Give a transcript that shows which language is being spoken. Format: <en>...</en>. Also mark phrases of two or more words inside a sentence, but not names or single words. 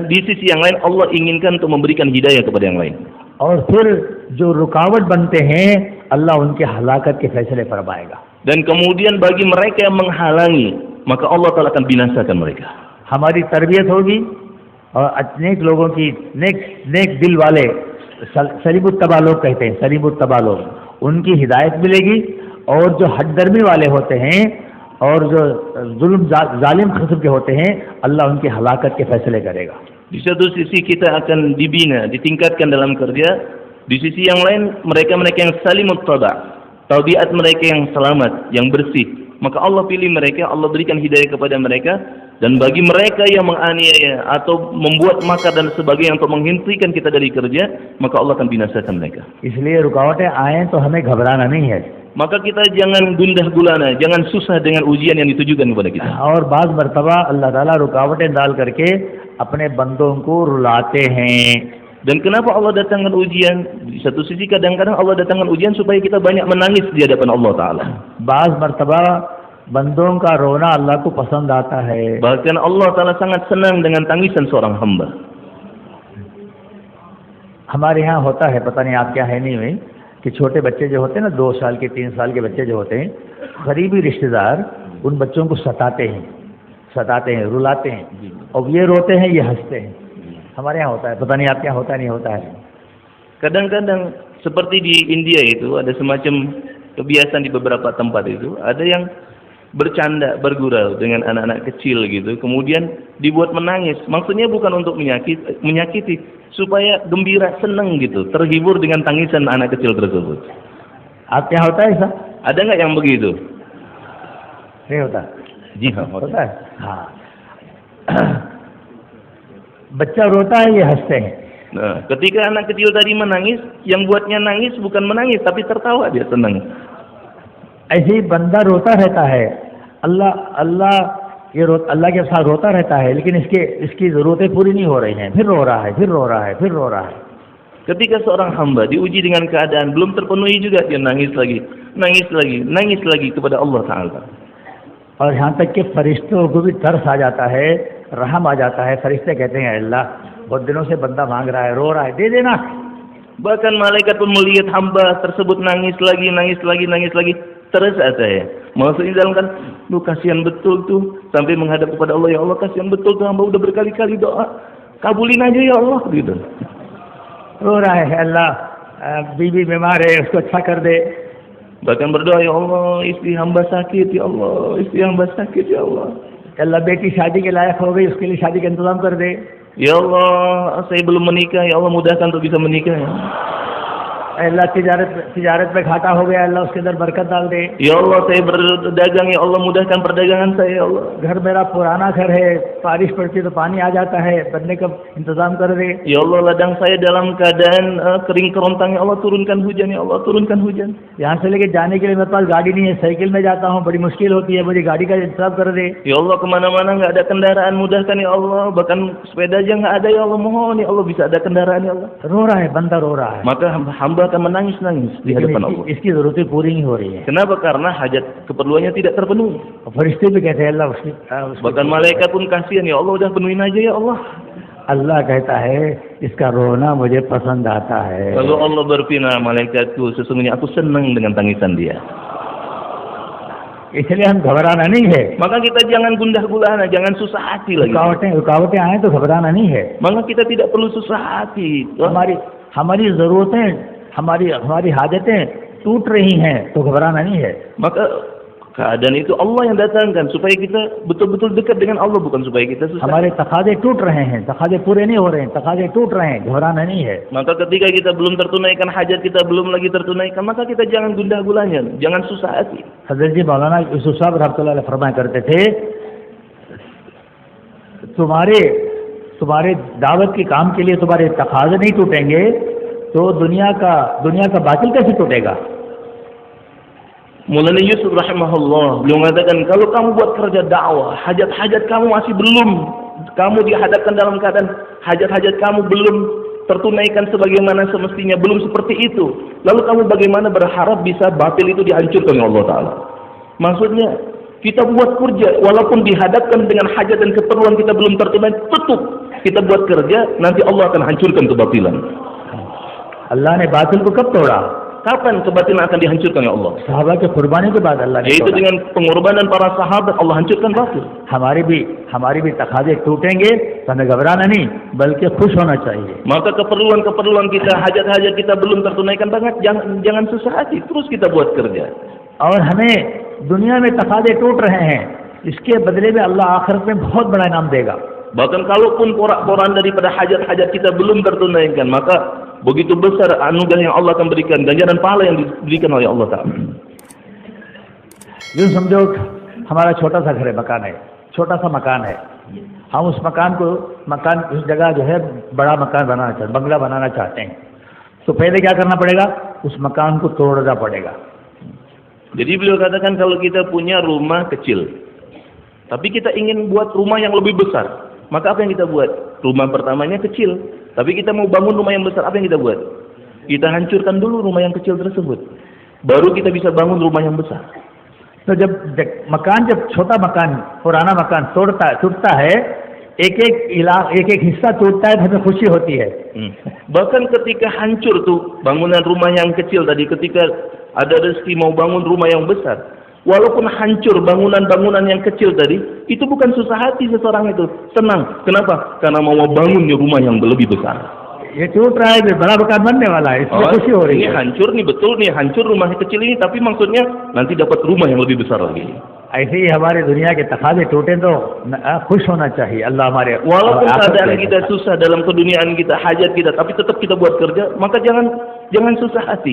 <id>Di sisi yang lain, Allah inginkan untuk memberikan hidayah kepada yang lain.</id> <hi>और फिर जो रुकावट बनते हैं, अल्लाह उनके हलाकत के फैसले फरमाएगा.</hi> <id>Dan kemudian bagi mereka yang menghalangi, maka Allah Ta'ala akan binasakan mereka.</id> <hi>हमारी तरबियत होगी और नेक लोगों की नेक दिल वाले, सलीमुत्तबा लोग कहते हैं, सलीमुत्तबा लोग, उनकी हिदायत मिलेगी. और जो हददर्मी वाले होते हैं और जो जुल्म जालिम किस्म के होते हैं, अल्लाह उनकी हलाकत के फैसले करेगा.</hi> <id>Di satu sisi kita akan dibina, ditingkatkan dalam kerja. Di sisi yang lain, mereka-mereka yang salimut tada, tabiat mereka yang selamat, yang bersih, maka Allah pilih mereka, Allah berikan hidayah kepada mereka. Dan bagi mereka yang menganiaya atau membuat makar dan sebagainya untuk menghentikan kita dari kerja, maka Allah akan binasakan mereka.</id> <hi>इसलिए रुकावटें आए तो हमें घबराना नहीं है.</hi> <id>Maka kita jangan gundah gulana, jangan susah dengan ujian yang ditujukan kepada kita.</id> <hi>और बाज़ मर्तबा अल्लाह ताला रुकावटें डाल करके अपने बंदों को रुलाते हैं.</hi> <id>Dan kenapa Allah datangkan ujian? Di satu sisi kadang-kadang Allah datangkan ujian supaya kita banyak menangis di hadapan Allah Ta'ala.</id> <hi>बाज़ मर्तबा बंदों का रोना अल्लाह को पसंद आता है.</hi> <id>Bahkan Allah Ta'ala sangat senang dengan tangisan seorang hamba.</id> <hi>हमारे यहाँ होता है, पता नहीं आप क्या है नहीं हुई, कि छोटे बच्चे जो होते हैं ना, 2 साल के 3 साल के बच्चे जो होते हैं, करीबी रिश्तेदार उन बच्चों को सताते हैं, रुलाते हैं, और ये रोते हैं, ये हंसते हैं. हमारे यहाँ होता है, पता नहीं आप क्या होता नहीं होता है.</hi> <id>Kadang-kadang seperti di India itu ada semacam kebiasaan di beberapa tempat itu, ada yang bercanda, bergurau dengan anak-anak kecil gitu, kemudian dibuat menangis. Maksudnya bukan untuk menyakiti, supaya gembira, senang gitu, terhibur dengan tangisan anak kecil tersebut.</id> <hi>आप क्या होता है ऐसा?</hi> <id>Ada nggak yang begitu?</id> <hi>नहीं होता. जी हाँ, होता है. हाँ. बच्चा रोता है, ये हंसते हैं.</hi> <id>Nah, ketika anak kecil tadi menangis, yang buatnya nangis bukan menangis tapi tertawa, dia senang.</id> <hi>ऐसे ही बंदा रोता रहता है, अल्लाह के साथ रोता रहता है, लेकिन इसकी ज़रूरतें पूरी नहीं हो रही हैं, फिर रो रहा है.</hi> <id>Ketika seorang hamba diuji dengan keadaan belum terpenuhi juga, dia nangis lagi kepada Allah Ta'ala.</id> <hi>और यहाँ तक कि फरिश्तों को भी तरस आ जाता है, रहम आ जाता है. फरिश्ते कहते हैं, अल्लाह बहुत दिनों से बंदा मांग रहा है, रो रहा है, दे देना.</hi> <id>Bahkan malaikat pun melihat hamba tersebut nangis lagi, terus ada ya. Maksudnya dalam kan, lu kasihan betul tuh, sampai menghadap kepada Allah, ya Allah kasihan betul tuh hamba udah berkali-kali doa, kabulin aja ya Allah gitu.</id> <hi>रो रहा है, अल्लाह बीवी बीमार है, उसको अच्छा कर दे.</hi> <id>Bahkan berdoa, ya Allah istri hamba sakit, ya Allah.</id> <hi>अल्लाह बेटी शादी के लायक हो गई, उसके लिए शादी का इंतजाम कर दे.</hi> <id>Ya Allah, saya belum menikah, ya Allah mudahkan untuk bisa menikah. Ya.</id> <hi>अल्लाह तिजारत में घाटा हो गया, अल्लाह उसके अंदर बरकत डाल दे।</hi> <id>Ya Allah, saya berdagang, ya Allah mudahkan perdagangan saya, ya Allah.</id> <hi>घर मेरा पुराना घर है, बारिश पड़ती तो पानी आ जाता है, बनने का इंतजाम कर दे।</hi> <id>Ya Allah, ladang saya dalam keadaan kering kerontang, ya Allah turunkan hujan, ya Allah turunkan hujan.</id> <hi>यहाँ से लेके जाने के लिए मेरे पास गाड़ी नहीं है, साइकिल में जाता हूँ, बड़ी मुश्किल होती है, मुझे गाड़ी का इंतजाम कर दे।</hi> <id>Ya Allah, kemana-mana nggak ada kendaraan, mudahkan ya Allah. Bahkan sepeda aja nggak ada, ya Allah, mohon ya Allah bisa ada kendaraan, ya Allah.</id> <hi>रो रहा है, बंदा रो रहा है,</hi> <id>Maka hamba akan menangis-nangis di hadapan Allah.</id> <hi>इसकी जरूरतें पूरी नहीं हो रही है।</hi> <id>Kenapa? Karena hajat keperluannya tidak terpenuhi.</id> <hi>फरिश्ते भी कहते हैं अल्लाह</hi> <id>Bahkan malaikat pun kasihan, ya Allah udah penuhin aja ya Allah.</id> <hi>अल्लाह कहता है इसका रोना मुझे पसंद आता है।</hi> <id>Lalu Allah berfirman, malaikatku sesungguhnya aku senang dengan tangisan dia.</id> <hi>इसलिए हम घबराना नहीं है।</hi> <id>Maka kita jangan gundah gulana, jangan susah hati lagi.</id> <hi>रुकावटें आए तो घबराना नहीं है।</hi> <id>Maka kita tidak perlu susah hati.</id> <hi>हमारी जरूरतें, हमारी हाजतें टूट रही हैं तो घबराना नहीं है।</hi> <id>Maka keadaan itu Allah yang datangkan supaya kita betul-betul dekat dengan Allah, bukan supaya kita susah.</id> <hi>हमारे तकाजे टूट रहे हैं, तकाजे पूरे नहीं हो रहे हैं, तकाजे टूट रहे हैं, घबराना नहीं है।</hi> <id>Maka ketika kita belum tertunaikan hajat kita belum lagi tertunaikan, maka kita jangan gundah gulana, jangan susah hati.</id> <hi>हज़रत जी मौलाना यूसुफ साहब</hi> <ar>رحمة الله عليه</ar> <hi>फरमाया करते थे, तुम्हारे दावत के काम के लिए तुम्हारे तकाजे नहीं टूटेंगे तो दुनिया का बातिल कैसे टूटेगा।</hi> <id>Maulana Yusuf rahimahullah beliau mengatakan, kalau kamu buat kerja dakwah, hajat-hajat kamu masih belum, kamu dihadapkan dalam keadaan hajat-hajat kamu belum tertunaikan sebagaimana semestinya, belum seperti itu, lalu kamu bagaimana berharap bisa batil itu dihancurkan oleh Allah Ta'ala. Maksudnya kita buat kerja walaupun dihadapkan dengan hajat dan keperluan kita belum tertunaikan, tetap kita buat kerja, nanti Allah akan hancurkan kebatilan.</id> <hi>Allah ने बातिल को कब तोड़ा?</hi> <id>Kapan kebatilan akan dihancurkan ya Allah?</id> <hi>साहबा के कुर्बानी के बाद अल्लाह ने</hi> <id>Yaitu</id> <hi>तोड़ा।</hi> <id>dengan pengorbanan para sahabat Allah hancurkan batil.</id> <hi>हमारी भी तकाजे टूटेंगे तो हमें घबराना नहीं बल्कि खुश होना चाहिए।</hi> <id>Maka keperluan kita, hajat-hajat kita belum tertunaikan banget, jangan susah hati, terus kita buat kerja.</id> <hi>और हमें दुनिया में तकाजे टूट रहे हैं, इसके बदले में अल्लाह आखिरत में बहुत बड़ा इनाम देगा।</hi> <id>Bahkan kalaupun porak-poran daripada hajat-hajat kita belum tertunaikan, maka begitu besar anugerah yang Allah akan berikan, ganjaran pahala yang diberikan oleh Allah Ta'ala.</id> <hi>यूँ समझो हमारा छोटा सा घर है, छोटा सा मकान है, हम उस उस जगह जो है बड़ा मकान बनाना चाहते, बंगला बनाना चाहते हैं, तो पहले क्या करना पड़ेगा? उस मकान को तोड़ना पड़ेगा।</hi> <id>Jadi beliau katakan, kalau kita punya rumah kecil, tapi kita ingin buat rumah yang lebih besar, maka apa yang kita buat? Rumah pertamanya kecil, tapi kita mau bangun rumah yang besar, apa yang kita buat? Kita hancurkan dulu rumah yang kecil tersebut, baru kita bisa bangun rumah yang besar.</id> <hi>तो जब छोटा मकान, पुराना मकान टूटता है, एक एक हिस्सा टूटता है, हमें खुशी होती है।</hi> <id>Bahkan ketika hancur tuh bangunan rumah yang kecil tadi, ketika ada rezeki mau bangun rumah yang besar, walaupun hancur bangunan-bangunan yang kecil tadi, itu bukan susah hati seseorang itu, senang. Kenapa? Karena mau bangun rumah yang lebih besar.</id> <hi>ये टूट रहा है, बड़ा मकान बनने वाला है, इसमें खुशी हो रही</hi> <id>Ini</id> <hi>है।</hi> <id>hancur nih, betul nih, hancur rumah kecil ini, tapi maksudnya nanti dapat rumah yang lebih besar lagi.</id> <hi>ऐसे ही हमारे दुनिया के तकाजे टूटे तो खुश होना चाहिए। अल्लाह हमारे</hi> <id>Walaupun keadaan kita susah dalam keduniaan kita, hajat kita, tapi tetap kita buat kerja, maka jangan susah hati.</id>